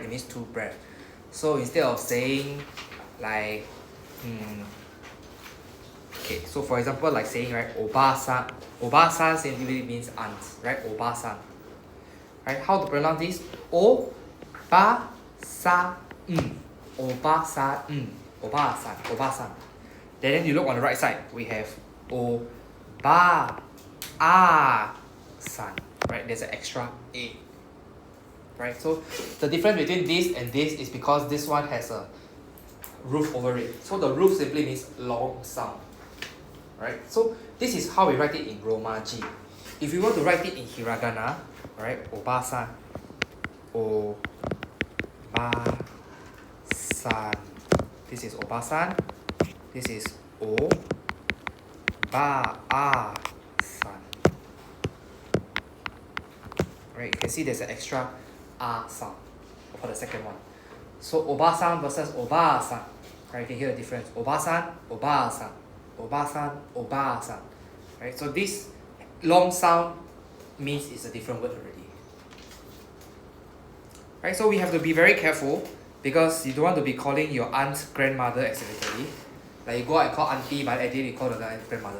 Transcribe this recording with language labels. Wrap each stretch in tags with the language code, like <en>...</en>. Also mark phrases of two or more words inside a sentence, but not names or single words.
<en>It means 2 breath. So instead of saying like, okay, so for example, like saying, right, Oba-san. Oba-san simply means aunt, right? Oba-san. Right? How to pronounce this?</en> <ja>おばさん. おばさん。おばさん。おばさん.</ja> <en>Then you look on the right side, we have O-ba-a-san. Right, there's an extra A. Right, so the difference between this and this is because this one has a roof over it. So the roof simply means long sound. Right, so this is how we write it in Romaji. If you want to write it in hiragana, right,</en> <ja>おばさん、おばさん.</ja> <en>This is oba-san. This is o-ba-a-san. Right, you can see there's an extra a sound for the second one. So oba-san versus oba-san. Right, you can hear the difference.</en> <ja>おばさん、おばさん。おばさん, oba-san.</ja> <en>Right, so this long sound means it's a different word already. Right, so we have to be very careful because you don't want to be calling your aunt grandmother accidentally. Like you go out and call auntie, but at the end you call the grandmother.</en>